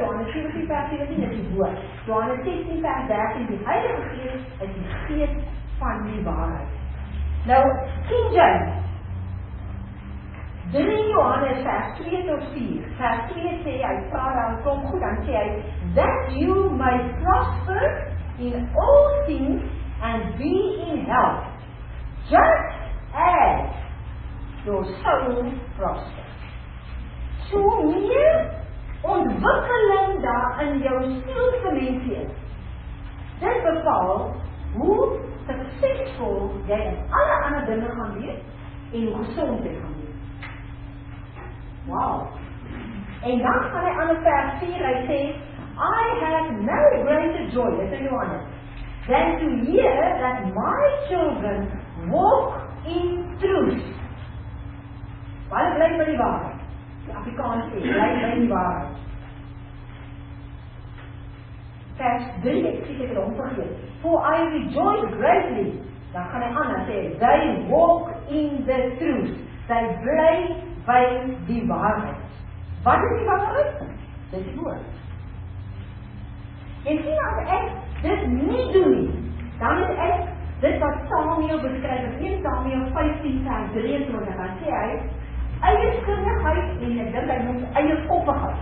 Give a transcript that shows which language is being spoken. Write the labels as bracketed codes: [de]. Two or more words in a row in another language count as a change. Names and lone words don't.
[af] Johannes 14 vers 17 is die woord. Johannes 16 vers 13, die Heilige Gees is die Gees van die waarheid. Nou, King James, 3 Johannes vers 2 tot 4, vers 2 sê hy, praat daar, kom goed, dan sê hy, [en] that you may prosper in all things and be in health, just as your soul prosper. [af] So meer ontwikkeling daar in jou sielsdimensie is, Dit bepaal hoe suksesvol jy in alle ander dinge gaan wees en hoe gesond jy gaan wees. Wow. En dan gaan hy aan vers 4, hy sê, [en] I have no greater joy, [af] dit is Johannes, [en] than to hear that my children walk in truth. [af] Waar bly by die waarheid? Die Afrikaans sê, bly by die waarheid. Vers 3, ek sê ek het hom vergeet. [en] For I rejoice greatly. [af] Dan gaan hy aan en sê, [en] they walk in the truth. [af] Sy bly by die waarheid. Wat is die waarheid? Dit is die woord. Jy sien as ek dit nie doen nie, dan is ek dit wat Samuel beskryf in 1 Samuel 15 vers 23, dan sê hy, eie skinnigheid en ek dink hy noem eie koppigheid.